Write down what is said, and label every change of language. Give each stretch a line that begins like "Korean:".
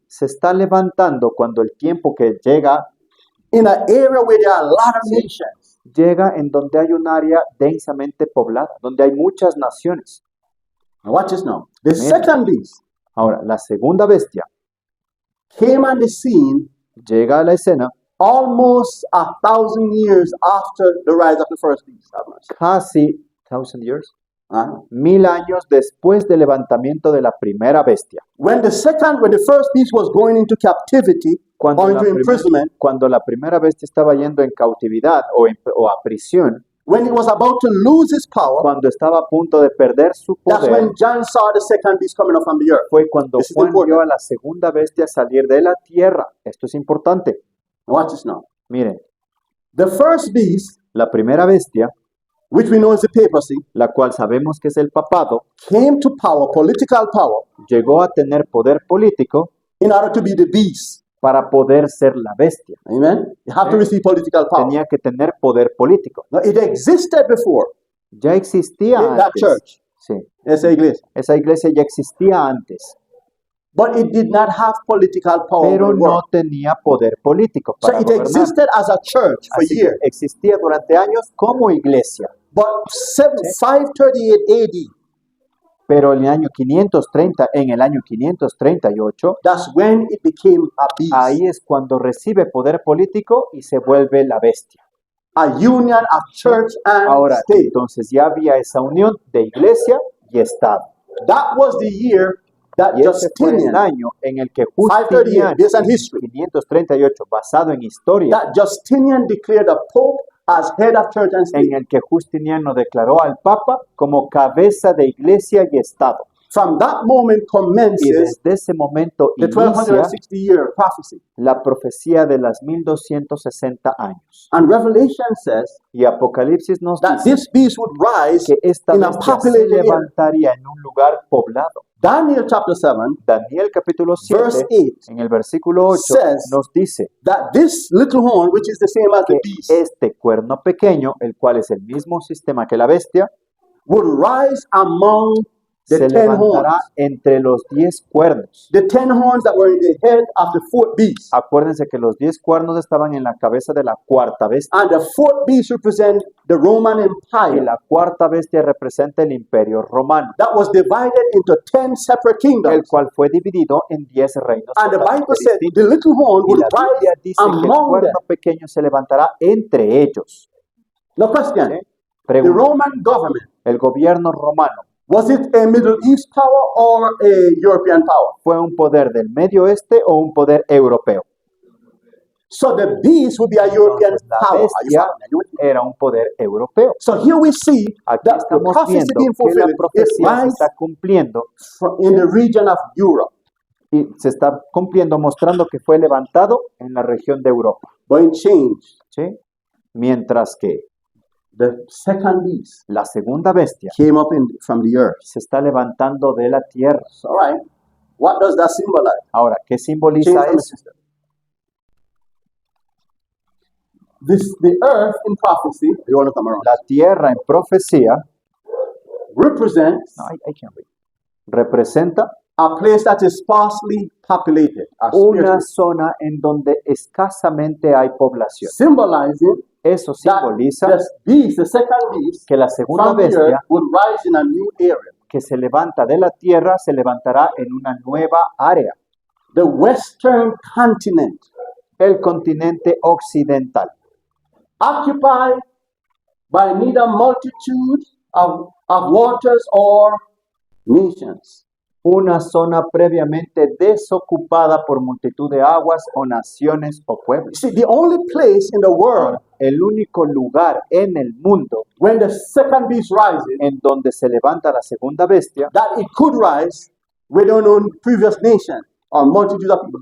Spanish: se está levantando cuando el tiempo que llega,
English: in an area where there are a lot of nations.
Spanish: llega en donde hay un área densamente poblada, donde hay muchas naciones.
English: Now watch this now. The
Spanish: Mira.
English: second beast
Spanish: Ahora, la segunda bestia
English: came on the scene
Spanish: llega a la escena
English: almost 1,000 years after the rise of the first beast. Have mercy.
Spanish: casi 1,000 years, Uh-huh. 1000 años después del levantamiento de la primera bestia.
English: When the first beast was going into captivity
Spanish: Cuando
English: or
Spanish: la,
English: into imprisonment,
Spanish: cuando la primera bestia estaba yendo en cautividad o a prisión,
English: when it was about to lose its power,
Spanish: cuando estaba a punto de perder su
English: that's
Spanish: poder,
English: when John saw the second beast coming up from the earth.
Spanish: fue cuando
English: This is
Spanish: Juan
English: important.
Spanish: vio a la segunda bestia salir de la tierra. Esto es importante.
English: Watch this now.
Spanish: Miren,
English: The first beast,
Spanish: la primera bestia,
English: which we know is the papacy,
Spanish: la cual sabemos que es el papado,
English: came to power, political power,
Spanish: llegó a tener poder político
English: in order to be the beast.
Spanish: para poder ser la bestia.
English: Amen? You have to Yeah. receive political power.
Spanish: Tenía que tener poder político.
English: Now, it existed before
Spanish: Ya existía
English: in that
Spanish: antes.
English: church,
Spanish: Sí, esa iglesia, esa iglesia ya existía antes,
English: but it did not have political power.
Spanish: pero
English: over the
Spanish: no
English: world.
Spanish: tenía poder político
English: So
Spanish: para
English: it
Spanish: gobernar.
English: existed as a church for
Spanish: Así que
English: years.
Spanish: existía durante años como iglesia,
English: But 538 AD,
Spanish: pero en el año 538,
English: that's when it became a beast.
Spanish: ahí es cuando recibe poder político y se vuelve la bestia.
English: A union of church and
Spanish: Ahora,
English: state.
Spanish: entonces ya había esa unión de iglesia y Estado.
English: That was the year that Y ese fue el Justinian,
Spanish: año en el que 538, Justiniano,
English: based on history,
Spanish: 538, basado en historia,
English: that Justinian declared the Pope as head of church and state.
Spanish: en el que Justiniano declaró al Papa como cabeza de iglesia y Estado.
English: From that moment
Spanish: Y
English: commences
Spanish: desde ese momento
English: the
Spanish: inicia
English: 1260-year prophecy.
Spanish: la profecía de las 1260 años.
English: And Revelation says
Spanish: Y Apocalipsis nos
English: that
Spanish: dice
English: this beast would rise
Spanish: que esta
English: in a
Spanish: bestia se
English: populated area.
Spanish: levantaría en un lugar poblado.
English: Daniel chapter 7,
Spanish: Daniel capítulo 7,
English: verse 8,
Spanish: en el versículo 8,
English: says
Spanish: nos dice
English: that this little horn, which is the same as the
Spanish: que
English: beast,
Spanish: este cuerno pequeño, el cual es el mismo sistema que la bestia,
English: would rise among the
Spanish: se 10 levantará
English: horns.
Spanish: entre los 10 cuernos.
English: The 10 horns that were in the head of the fourth beast.
Spanish: Acuérdense que los 10 cuernos estaban en la cabeza de la cuarta bestia.
English: And the fourth beast represents the Roman
Spanish: Y
English: Empire
Spanish: la cuarta bestia representa el imperio romano,
English: that was divided into 10 separate
Spanish: el
English: kingdoms.
Spanish: cual fue dividido en 10 reinos
English: And the
Spanish: totalmente
English: Bible said
Spanish: distintos.
English: the little horn
Spanish: Y
English: would
Spanish: la Biblia
English: rise
Spanish: dice que el
English: among them.
Spanish: cuerno pequeño se levantará entre ellos.
English: Now, question:
Spanish: ¿Sí?
English: the
Spanish: Pregunta,
English: Roman government,
Spanish: ¿el gobierno romano
English: was it a Middle East power or a European power?
Spanish: fue un poder del Medio Oeste o un poder europeo?
English: So the beast would be a European
Spanish: Entonces, la
English: power. Are you
Spanish: bestia
English: following? Are you with me?
Spanish: era un poder europeo.
English: So here we see
Spanish: Aquí
English: that the
Spanish: estamos
English: prophecy
Spanish: viendo
English: being
Spanish: que la
English: fulfilled, it
Spanish: profecía se
English: rises
Spanish: está cumpliendo
English: in the region of Europe.
Spanish: y se está cumpliendo mostrando que fue levantado en la región de Europa.
English: But it changed.
Spanish: ¿Sí? Mientras que
English: The second beast
Spanish: la segunda bestia
English: came up from the earth.
Spanish: se está levantando de la tierra.
English: So, all right. What does that symbolize?
Spanish: Ahora, ¿qué
English: Change
Spanish: simboliza
English: from the
Spanish: eso?
English: system. The earth in prophecy, you want to come around,
Spanish: La tierra en profecía
English: represents no, I can't read. Representa a place that is sparsely populated, or
Spanish: una
English: spiritually,
Spanish: zona en donde escasamente hay población.
English: symbolizing
Spanish: Eso
English: that
Spanish: simboliza
English: the beast, the second beast,
Spanish: que la segunda
English: from the
Spanish: bestia
English: earth would rise in a new area.
Spanish: que se levanta de la tierra se levantará en una nueva área,
English: The western continent,
Spanish: el continente occidental,
English: occupied by neither multitude of waters or nations.
Spanish: una zona previamente desocupada por multitud de aguas o naciones o pueblos.
English: See, the only place in the world
Spanish: El único lugar en el mundo
English: when the second beast rises
Spanish: en donde se levanta la segunda bestia
English: that it could rise within a previous nation or multitude of people